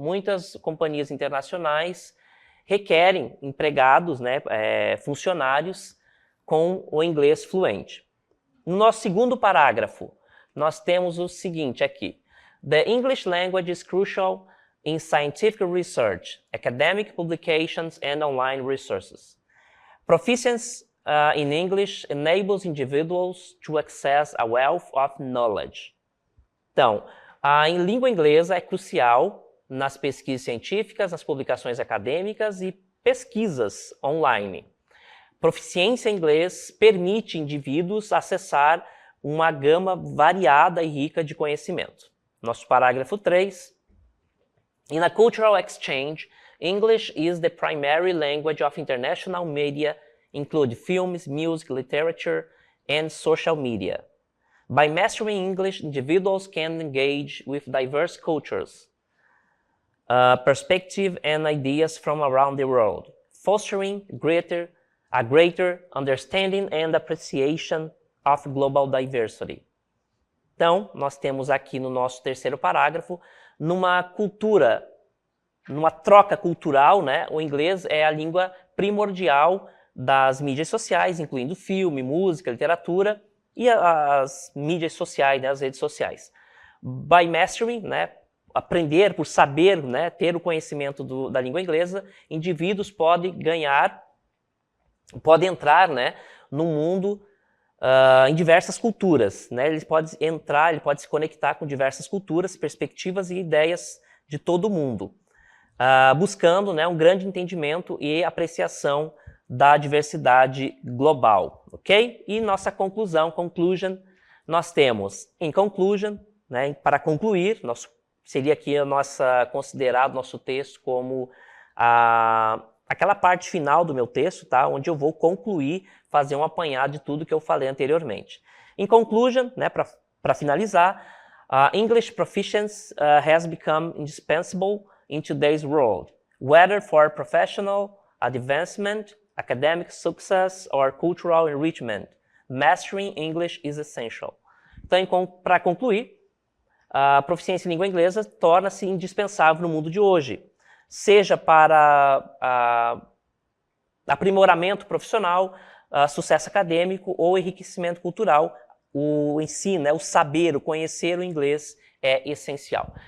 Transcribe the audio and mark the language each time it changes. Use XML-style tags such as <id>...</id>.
<pt>Muitas companhias internacionais requerem empregados, né, funcionários com o inglês fluente. No nosso segundo parágrafo, nós temos o seguinte aqui.</pt> <en>The English language is crucial in scientific research, academic publications and online resources. Proficiency in English enables individuals to access a wealth of knowledge.</en> <pt>Então, em língua inglesa é crucial nas pesquisas científicas, nas publicações acadêmicas e pesquisas online. Proficiência em inglês permite indivíduos acessar uma gama variada e rica de conhecimento. Nosso parágrafo 3.</pt> <en>In a cultural exchange, English is the primary language of international media, include films, music, literature, and social media. By mastering English, individuals can engage with diverse cultures, perspectives, and ideas from around the world, fostering a greater understanding and appreciation of global diversity.</en> <pt>Então, nós temos aqui no nosso terceiro parágrafo, numa cultura, numa troca cultural, né? O inglês é a língua primordial das mídias sociais, incluindo filme, música, literatura e as mídias sociais, né? As redes sociais.</pt> <en>By mastering,</en> <pt>né? Aprender por saber, né? Ter o conhecimento da língua inglesa, indivíduos podem entrar, né? No mundo em diversas culturas, né? Ele pode se conectar com diversas culturas, perspectivas e ideias de todo o mundo, buscando, né, um grande entendimento e apreciação da diversidade global, ok? E nossa conclusion, nós temos,</pt> <en>in conclusion,</en> <pt>né, para concluir, seria aqui considerado nosso texto como aquela parte final do meu texto, tá? Onde eu vou concluir, fazer um apanhado de tudo que eu falei anteriormente.</pt> <en>In conclusion, né,</en> <pt>para finalizar,</pt> <en>English proficiency has become indispensable in today's world, whether for professional advancement, academic success, or cultural enrichment. Mastering English is essential.</en> <pt>Então, para concluir, a proficiência em língua inglesa torna-se indispensável no mundo de hoje, seja para aprimoramento profissional, sucesso acadêmico ou enriquecimento cultural. O ensino, né, o saber, o conhecer o inglês é essencial.</pt>